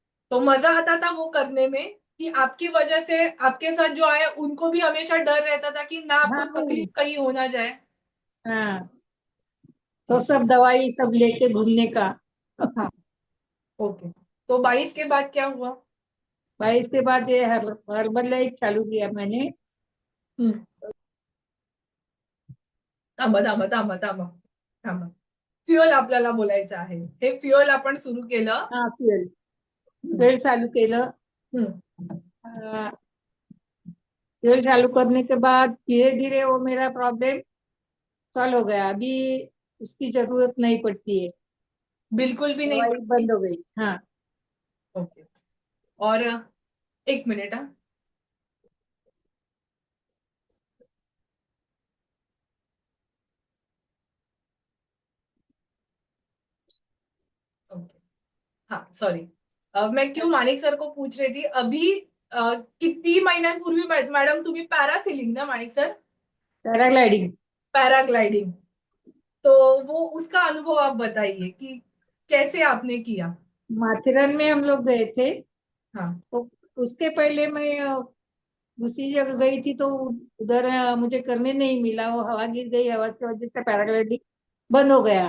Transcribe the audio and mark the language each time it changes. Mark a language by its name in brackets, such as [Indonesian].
[Hindi] तो मजा आता था वो करने में, कि आपकी वजह से आपके साथ जो आए उनको भी हमेशा डर रहता था कि ना आपको हाँ। तकलीफ कहीं हो ना जाए? हाँ, तो सब दवाई सब लेके घूमने का। हाँ। ओके। तो 22 के बाद क्या हुआ? 22 के बाद ये हर्बल लाइफ चालू किया मैंने। हम्म। [Marathi] थांबा थांबा थांबा थांबा थांबा. फ्युअल आपल्याला बोलायचं आहे, हे फ्युअल आपण सुरू केलं. [Hindi] हाँ, फ्यूएल हम्म. [Marathi] फ्यूएल चालू केलं। हम्म. [Hindi] फ्यूएल चालू करने के बाद धीरे धीरे वो मेरा प्रॉब्लम सॉल्व हो गया। अभी उसकी जरूरत नहीं पड़ती है। बिल्कुल भी नहीं दवाई पड़ती? बंद हो गई। हाँ। ओके। और एक मिनट, हाँ. ओके। हाँ, सॉरी। मैं क्यों मानिक सर को पूछ रही थी अभी? [Marathi] किती महिन्यांपूर्वी मॅडम तुम्ही पॅरासेलिंग ना माणिक सर, [Hindi] पैराग्लाइडिंग। पैराग्लाइडिंग, तो वो उसका अनुभव आप बताइए कि कैसे आपने किया। माथेरान में हम लोग गए थे। हाँ। तो उसके पहले मैं दूसरी जगह गई थी, तो उधर मुझे करने नहीं मिला, वो हवा गिर गई, हवा की वजह से पैराग्लाइडिंग बंद हो गया।